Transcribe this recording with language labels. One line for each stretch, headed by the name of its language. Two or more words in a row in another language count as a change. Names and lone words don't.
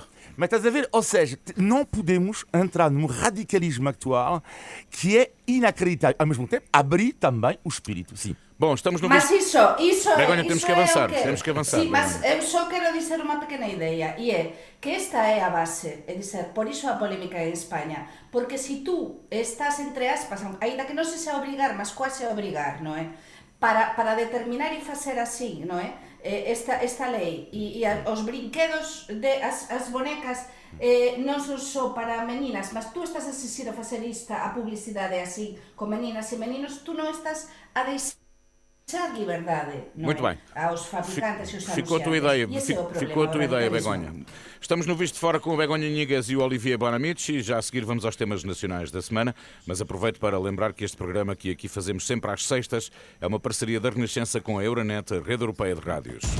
Portuguese: Mas estás a ver? Ou seja, não podemos entrar num radicalismo atual que é inacreditável. Ao mesmo tempo, abrir também o espírito. Sim. Bom, estamos no Mas visto... isso Begonha, é, temos isso que é avançar, o que... temos que avançar, Sim, mas Begonha. eu só quero dizer uma pequena ideia, e é que esta é a base,
Galician: é dizer, por iso a polémica en España, porque se tú estás entre aspas, ainda que non se xa obrigar, mas quase obrigar, non é? Para determinar e facer así, non é? Esta lei e os brinquedos as bonecas non son só para meninas, mas tú estás a exigir a facer a publicidade así con meninas e meninos, tú non estás a deixar liberdade, non
Portuguese: Muito
Galician: é?
Portuguese: bem.
Galician: Aos fabricantes e aos
Portuguese: Ficou a tua
Galician: anunciantes.
Portuguese: ideia,
Galician: E esse é o problema,
Portuguese: ficou a tua
Galician: o
Portuguese: ideia,
Galician: radicalismo.
Portuguese: Begonha. Estamos no Visto de Fora com o Begonha Iniguez e o Olivier Bonamici e já a seguir vamos aos temas nacionais da semana, mas aproveito para lembrar que este programa que aqui fazemos sempre às sextas é uma parceria da Renascença com a Euronet, a Rede Europeia de Rádios.